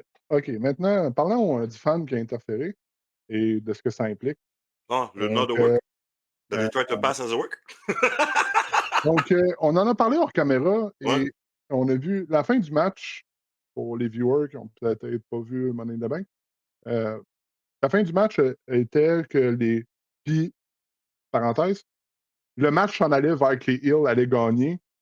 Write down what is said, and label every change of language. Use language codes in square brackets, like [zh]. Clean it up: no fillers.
[fr] OK, maintenant, parlons du fan qui a interféré et de ce que ça implique. [en] Ah, le not a work? That he tried to pass as a work? [fr] Donc, on en a parlé hors caméra Ouais. et on a vu la fin du match pour les viewers qui ont peut-être pas vu Money in the Bank. La fin du match était que les. Puis, parenthèse, le match s'en allait vers que les Hills allaient gagner.